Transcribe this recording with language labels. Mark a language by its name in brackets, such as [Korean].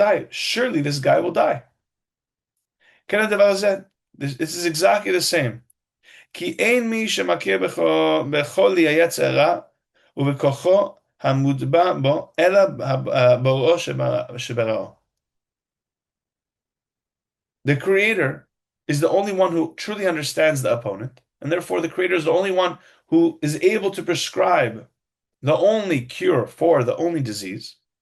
[English] Surely this guy will die. This is exactly the same. [Hebrew] כי אין מי שמכיר בחולי היצר הרע ובכוחו המוטבע בו, אלא בוראו שבראו. [English] The creator is the only one who truly understands the opponent, and therefore the creator is the only one who is able to prescribe the only cure for the only disease.